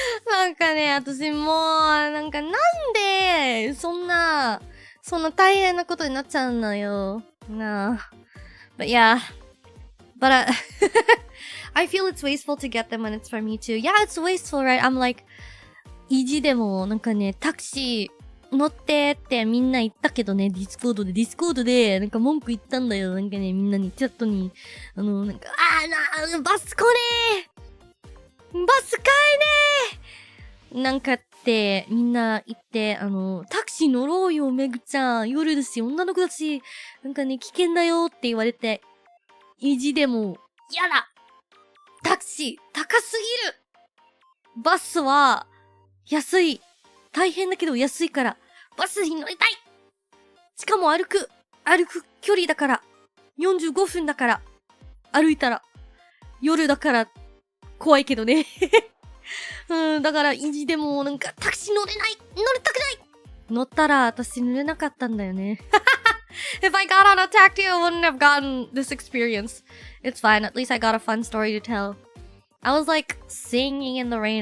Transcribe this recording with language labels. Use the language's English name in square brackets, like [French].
[Japanese] なんかね、私もなんで、そんな大変なことになっちゃうのよ。 [English] But yeah. But I feel it's wasteful to get them when it's for me too. Yeah, it's wasteful, right? I'm like, [Japanese] 意地でも、なんかね、タクシー乗ってってみんな言ったけどね、ディスコードで、なんか文句言ったんだよ。なんかね、みんなに、チャットに、なんか、バス来ねーバス買えねーなんかって、みんな言って、タクシー乗ろうよ、めぐちゃん。夜ですよ、女の子だし、なんかね、危険だよって言われて、意地でも、やだタクシー、高すぎるバスは、安い。大変だけど安いから、バスに乗りたいしかも歩く距離だから、45分だから、歩いたら、夜だから、怖いけどね。だから、意地でも、なんか、タクシー乗りたくない乗ったら、私乗れなかったんだよね。 [English] If I got on a taxi, I wouldn't have gotten this experience. It's fine. At least I got a fun story to tell. I was like singing in the rain.